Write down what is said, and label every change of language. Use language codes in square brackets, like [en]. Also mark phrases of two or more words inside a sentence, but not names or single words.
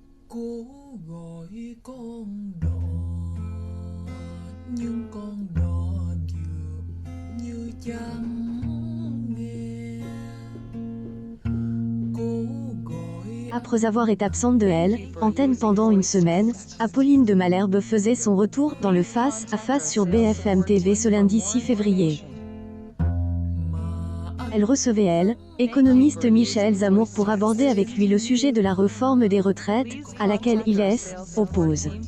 [vi] Cố gọi con đò nhưng con đò dường như chẳng nghe. Cố gọi [fr] Après avoir été absente de Elle, antenne pendant une semaine, Apolline de Malherbe faisait son retour dans le face-à-face sur BFM TV ce lundi 6 février. Elle recevait économiste Michel Zemmour pour aborder avec lui le sujet de la réforme des retraites, à laquelle il oppose.